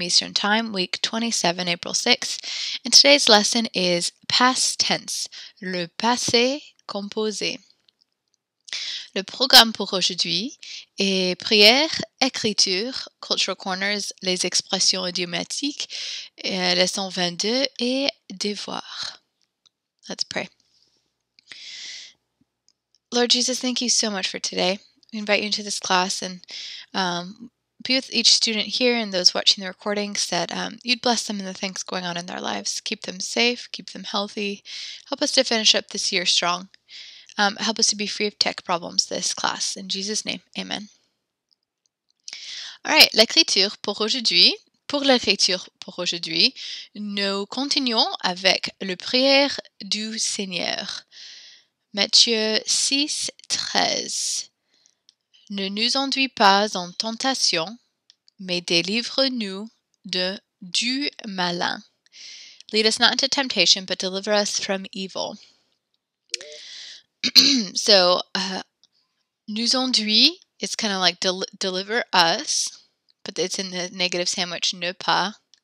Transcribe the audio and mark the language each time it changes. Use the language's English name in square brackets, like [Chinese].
[English] Eastern Time, week 27, April 6th, and today's lesson is past tense, [French] le passé composé. Le programme pour aujourd'hui est prière, écriture, cultural corners, les expressions idiomatiques, leçon 22 et devoir. [English] Let's pray. Lord Jesus, thank you so much for today. We invite you into this class and be with each student here and those watching the recordings, that you'd bless them in the things going on in their lives. Keep them safe, keep them healthy. Help us to finish up this year strong. Help us to be free of tech problems this class. In Jesus' name, amen. All right, [French] l'écriture pour aujourd'hui. Pour l'écriture pour aujourd'hui, nous continuons avec le prière du Seigneur. Matthieu 6, 13. Ne nous enduis pas en tentation, mais délivre-nous du malin. [English] Lead us not into temptation, but deliver us from evil. So, nous enduis is kind of like deliver us, but it's in the negative sandwich, ne pas.